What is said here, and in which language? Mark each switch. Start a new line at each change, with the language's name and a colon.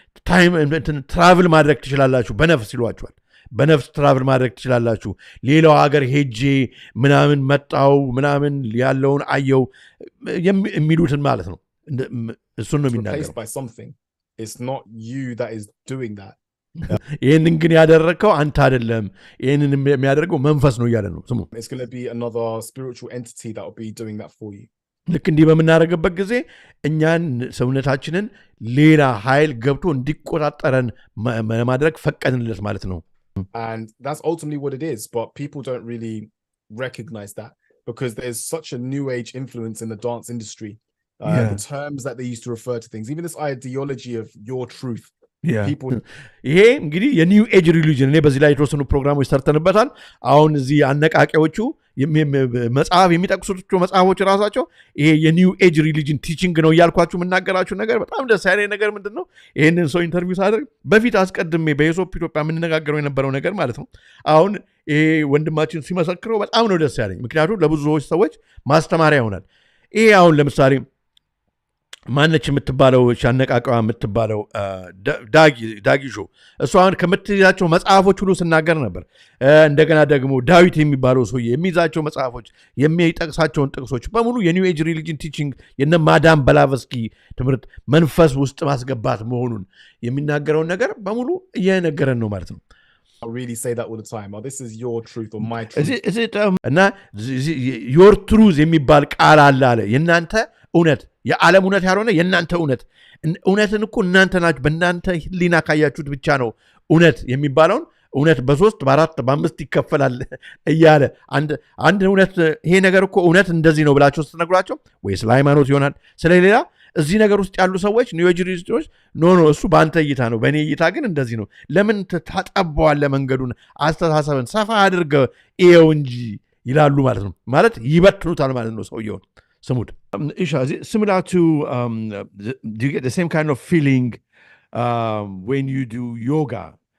Amharic: ታይም ትራቭል ማድረግ ትችላላችሁ በነፍስ ይሏችኋል። በነፍስ ትራቭል ማድረግ ትችላላችሁ። ሌላው ሀገር ሄጄ ምናምን መጣው ምናምን ያለውን አየው የሚሉትን ማለት ነው። እሱን ነው የሚናገረው።
English: It's not you that is doing that.
Amharic: ይህንን ግን ያደረግከው አንተ አይደለም፣ ይህንን የሚያደርገው መንፈስ ነው እያለ ነው። ስሙ
English: It's going to be another spiritual entity that will be doing that for you.
Amharic: ልክ እንዲህ በምናደርግበት ጊዜ እኛን ሰውነታችንን ሌላ ኃይል ገብቶ እንዲቆጣጠረን ለማድረግ ፈቀድንለት ማለት ነው።
English: And that's ultimately what it is, but people don't really recognize that because there's such a new age influence in the dance industry. The terms that they used to refer to things, even this ideology of your truth.
Amharic: ይሄ እንግዲህ የኒው ኤጅ ሪሊጅን እኔ በዚህ ላይ የተወሰኑ ፕሮግራሞች ሰርተንበታል። አሁን እዚህ አነቃቂዎቹ መጽሐፍ የሚጠቅሱት መጽሐፎች ራሳቸው ይሄ የኒው ኤጅ ሪሊጅን ቲቺንግ ነው እያልኳችሁ የምናገራችሁ ነገር በጣም ደስ ያለኝ ነገር ምንድን ነው? ይህንን ሰው ኢንተርቪው ሳደርግ በፊት አስቀድሜ በኢሶፕ ኢትዮጵያ የምንነጋገረው የነበረው ነገር ማለት ነው። አሁን ይሄ ወንድማችን ሲመሰክረው በጣም ነው ደስ ያለኝ፣ ምክንያቱም ለብዙ ሰዎች ማስተማሪያ ይሆናል። ይሄ አሁን ለምሳሌ ማነች የምትባለው ሻነቃቃዋ የምትባለው ዳጊ ሾው እሷ አሁን ከምትይዛቸው መጽሐፎች ሁሉ ስናገር ነበር። እንደገና ደግሞ ዳዊት የሚባለው ሰውዬ የሚይዛቸው መጽሐፎች የሚጠቅሳቸውን ጥቅሶች በሙሉ የኒው ኤጅ ሪሊጅን ቲቺንግ የነ ማዳም በላቨስኪ ትምህርት መንፈስ ውስጥ ማስገባት መሆኑን የሚናገረውን ነገር በሙሉ እየነገረን ነው ማለት ነው።
English: I really say that all the time. Oh, this is your truth or my truth.
Amharic: እና
English: your truth
Amharic: የሚባል ቃል አለ የእናንተ እውነት የዓለም እውነት ያልሆነ የእናንተ እውነት እውነትን እኮ እናንተ ናችሁ በእናንተ ህሊና ካያችሁት ብቻ ነው እውነት የሚባለውን እውነት በ3 በ4 በ5 ይከፈላል እያለ አንድ እውነት ይሄ ነገር እኮ እውነት እንደዚህ ነው ብላችሁ ስትነግሯቸው ወይ ስለ ሃይማኖት ይሆናል ስለሌላ እዚህ ነገር ውስጥ ያሉ ሰዎች ኒው ኤጅ ሪሊጅኖች ኖ እሱ በአንተ እይታ ነው በእኔ እይታ ግን እንደዚህ ነው ለምን ታጠበዋለህ መንገዱን አስተሳሰብን ሰፋ አድርገህ ይኸው እንጂ ይላሉ ማለት ነው ማለት ይበትኑታል ማለት ነው ሰውየውን Samud.
English: Isha, is it similar to, do you get the same kind of feeling when you do yoga?